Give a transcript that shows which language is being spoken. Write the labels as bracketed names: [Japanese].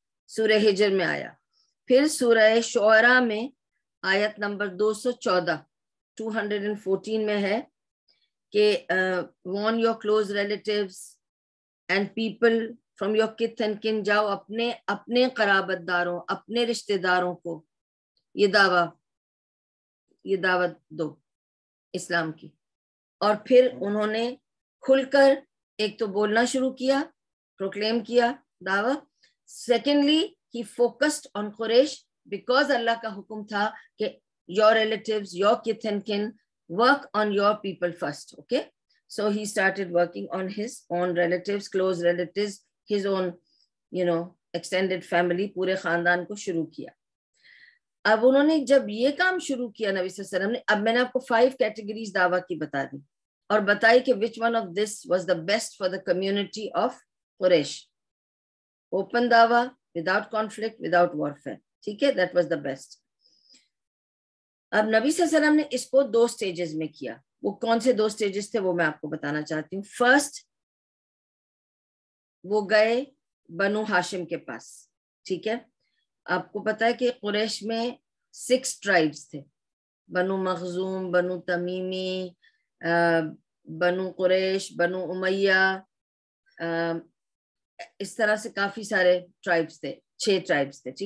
[Urdu] سورہ ہجر میں آیا. پھر سورہ شعراء میں آیت نمبر 214 میں ہے کہ [English] warn your close relatives and people from your kith and kin, [Urdu] جاؤ اپنے قرابت داروں, اپنے رشتہ داروں کو یہ دعوت دو اسلام کی. اور پھر انہوں نے کھل کر ایک تو بولنا شروع کیا, پروکلیم کیا دعوت. [English] Secondly, he focused on Quraysh because Allah [Urdu] کا حکم تھا کہ [English] your relatives, your kith and kin, work on your people first. Okay, so he started working on his own relatives, close relatives, his own, extended family, [Urdu] پورے خاندان کو شروع کیا. اب انہوں نے جب یہ کام شروع کیا نبی صلی اللہ علیہ وسلم نے, اب میں نے آپ کو 5 کیٹیگریز دعویٰ کی بتا دی. اور بتائی کہ [English] which one of this was the best for the community of Quraysh. Open دعویٰ without conflict, without warfare. ٹھیک ہے, that was the best. [Urdu] اب نبی صلی اللہ علیہ وسلم نے اس کو 2 سٹیجز میں کیا. وہ کون سے 2 سٹیجز تھے وہ میں آپ کو بتانا چاہتی ہوں. فرسٹ, وہ گئے بنو ہاشم کے پاس. ٹھیک ہے, آپ کو پتا ہے کہ قریش میں 6 ٹرائبس تھے, بنو مخزوم, بنو تمیمی, بنو قریش, بنو امیہ, اس طرح سے کافی سارے ٹرائبس تھے, 6 ٹرائبس تھے.